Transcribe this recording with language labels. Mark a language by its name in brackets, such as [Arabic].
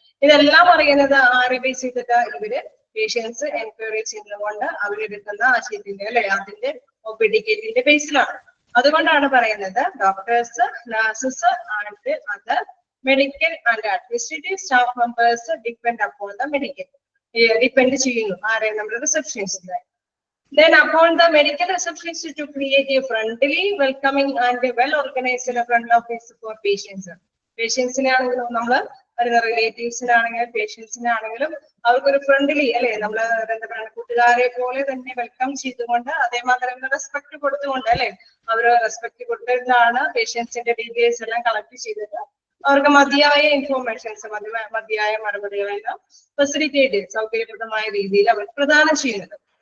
[Malayalam] ഇതെല്ലാം അറിയുന്നത് ആരെ ബേസ് ചെയ്തിട്ട് ഇവര് പേഷ്യൻസ് എൻക്വയറി ചെയ്യുന്നതുകൊണ്ട് അവരെടുക്കുന്ന ആശയത്തിന്റെ അല്ലെ അതിന്റെ ഒപിഡിക്കേറ്റിന്റെ ബേസിലാണ്. അതുകൊണ്ടാണ് പറയുന്നത് [English] doctors, nurses and other medical and administrative staff members depend upon the medical, [Malayalam] depend ചെയ്യുന്നു ആരെ, നമ്മുടെ റിസപ്ഷനിസ്റ്റിനെ. [English] Then upon the medical receptionist to create a friendly, welcoming and well-organized front office for patients. [Malayalam] പേഷ്യൻസിനെ ആണെങ്കിലും നമ്മള് വരുന്ന റിലേറ്റീവ്സിനാണെങ്കിലും പേഷ്യൻസിനാണെങ്കിലും അവർക്കൊരു ഫ്രണ്ട്ലി അല്ലെ, നമ്മള് എന്താ പറയുക കൂട്ടുകാരെ പോലെ തന്നെ വെൽക്കം ചെയ്തുകൊണ്ട് അതേമാതിരി റെസ്പെക്ട് കൊടുത്തുകൊണ്ട് അല്ലെ, അവര് റെസ്പെക്ട് കൊടുത്തിട്ടാണ് പേഷ്യൻസിന്റെ ഡീറ്റെയിൽസ് എല്ലാം കളക്ട് ചെയ്തിട്ട് അവർക്ക് മതിയായ ഇൻഫോർമേഷൻസ്, മതിയായ മറുപടികളെല്ലാം ഫെസിലിറ്റേറ്റ് സൗകര്യപ്രദമായ രീതിയിൽ അവർ പ്രദാനം ചെയ്യുന്നത്.